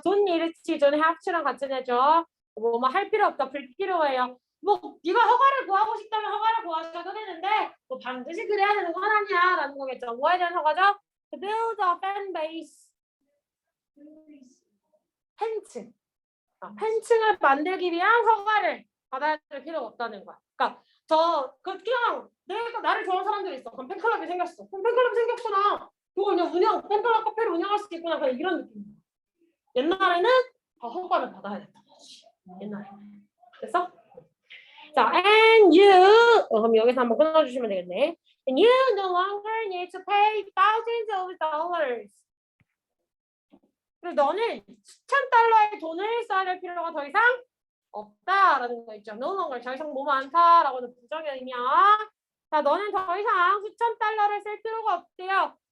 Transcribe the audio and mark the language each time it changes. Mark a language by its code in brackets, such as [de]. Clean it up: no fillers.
[en] don't need to, don't have to [ko] 랑 같이 내죠. 뭐 할 필요 없다. 불필요해요. 뭐 네가 허가를 구하고 싶다면 허가를 구하셔도 되는데 뭐 반드시 그래야 되는 건 아니야라는 거겠죠. 뭐에 대한 허가죠? [en] To build a fan base. [ko] 팬층. 팬층을 만들기 위한 허가를 받아야 될 필요가 없다는 거야. 그러니까 그냥 내가 나를 좋아하는 사람들이 있어. 그럼 팬클럽이 생겼어. 그럼 팬클럽이 생겼구나. 그거 그냥 팬클럽 카페를 운영할 수 있구나. 그냥 이런 느낌이야. 옛날에는 다 허가를 받아야 됐던 거지. 옛날에. 됐어? 자, [en] and you [ko] 그럼 여기서 한번 끊어주시면 되겠네. [en] And you no longer need to pay thousands of dollars. [ko] 그래서 너는 수천 달러의 돈을 써야 될 필요가 더 이상 없다라는 거 있죠. no longer 더 이상 너무 많다라고는 부정의 의미야. 자, 너는 더 이상 수천 달러를 쓸 필요가 없대요.